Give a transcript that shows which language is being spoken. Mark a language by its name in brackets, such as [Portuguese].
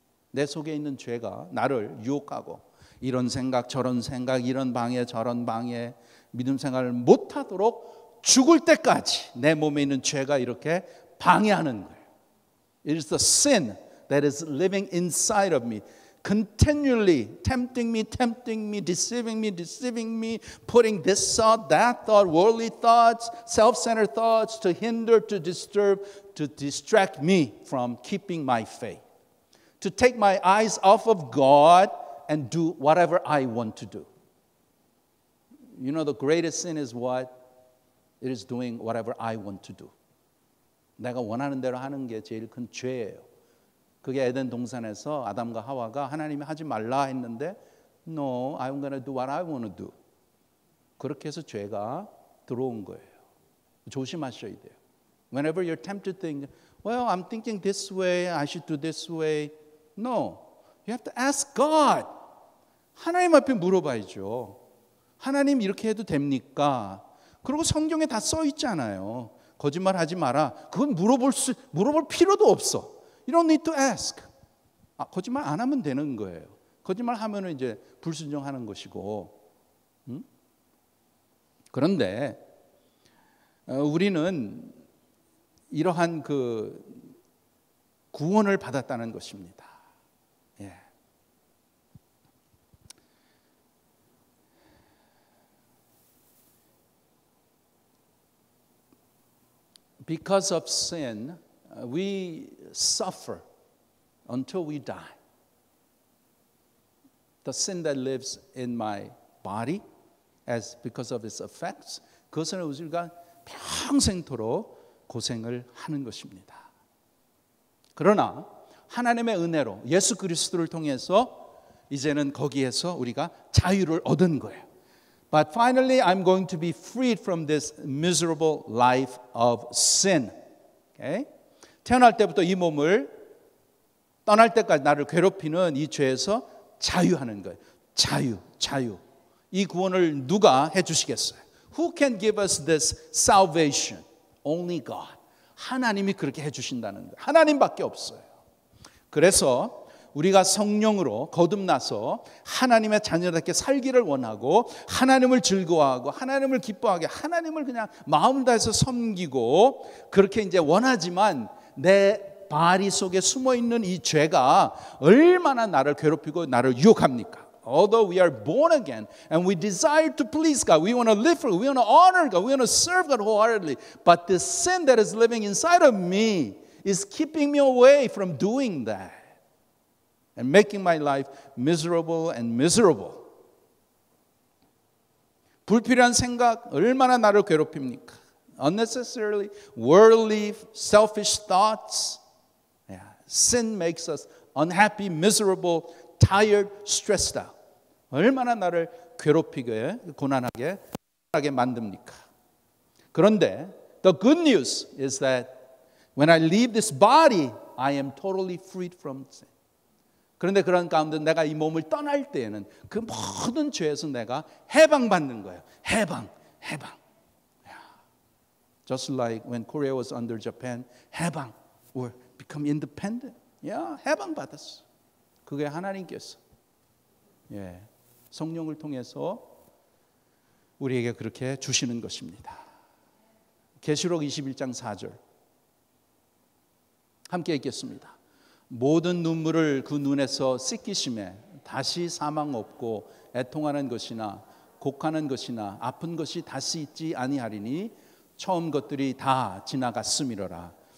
[Korean] 내 속에 있는 죄가 나를 유혹하고 이런 생각 저런 생각 이런 방해 저런 방해 믿음 생활을 못하도록 죽을 때까지 내 몸에 있는 죄가 이렇게 방해하는 거예요. [English] It is the sin that is living inside of me, continually tempting me, deceiving me, putting this thought, that thought, worldly thoughts, self-centered thoughts to hinder, to disturb, to distract me from keeping my faith, to take my eyes off of God and do whatever I want to do. You know, the greatest sin is what? It is doing whatever I want to do. [Korean] 내가 원하는 대로 하는 게 제일 큰 죄예요. 그게 에덴 동산에서 아담과 하와가 하나님이 하지 말라 했는데 [English] No, I'm going to do what I want to do. [Korean] 그렇게 해서 죄가 들어온 거예요. 조심하셔야 돼요. [English] Whenever you're tempted to think, well, I'm thinking this way, I should do this way. No, you have to ask God. [Korean] 하나님 앞에 물어봐야죠. 하나님 이렇게 해도 됩니까? 그리고 성경에 다 써 있잖아요. 거짓말하지 마라. 그건 물어볼 필요도 없어. [English] You don't need to ask. [Korean] 거짓말 안 하면 되는 거예요. 거짓말 하면은 이제 불순종하는 것이고. 그런데 우리는 이러한 그 구원을 받았다는 것입니다. 예. [English] Because of sin, we suffer until we die. The sin that lives in my body, as because of its effects, [Korean] 그것은 우리가 평생토록 고생을 하는 것입니다. 그러나 하나님의 은혜로 예수 그리스도를 통해서 이제는 거기에서 우리가 자유를 얻은 거예요. [English] But finally, I'm going to be freed from this miserable life of sin. Okay? [Korean] 태어날 때부터 이 몸을 떠날 때까지 나를 괴롭히는 이 죄에서 자유하는 거예요. 자유. 이 구원을 누가 해주시겠어요? [English] Who can give us this salvation? Only God. [Korean] 하나님이 그렇게 해주신다는 거예요. 하나님밖에 없어요. 그래서 우리가 성령으로 거듭나서 하나님의 자녀답게 살기를 원하고 하나님을 즐거워하고 하나님을 기뻐하게 하나님을 그냥 마음 다해서 섬기고 그렇게 이제 원하지만 내 바리 속에 숨어있는 이 죄가 얼마나 나를 괴롭히고 나를 유혹합니까? [English] Although we are born again and we desire to please God, we want to live for God, we want to honor God, we want to serve God wholeheartedly, but the sin that is living inside of me is keeping me away from doing that. And making my life miserable and miserable. [Korean] 불필요한 생각 얼마나 나를 괴롭힙니까? [English] Unnecessarily worldly, selfish thoughts. Yeah. Sin makes us unhappy, miserable, tired, stressed out. [Korean] 얼마나 나를 괴롭히게, 고난하게 만듭니까? [English] 그런데 the good news is that when I leave this body, I am totally freed from sin. [Korean] 그런데 그런 가운데 내가 이 몸을 떠날 때에는 그 모든 죄에서 내가 해방받는 거예요. 해방. [English] Just like when Korea was under Japan, 해방, or become independent. [Korean] 해방받았어. 그게 하나님께서 성령을 통해서 우리에게 그렇게 주시는 것입니다. 계시록 21장 4절 함께 읽겠습니다. 모든 눈물을 그 눈에서 씻기심에 다시 사망 없고 애통하는 것이나 곡하는 것이나 아픈 것이 다시 있지 아니하리니 처음 것들이 다 지나갔음이로라.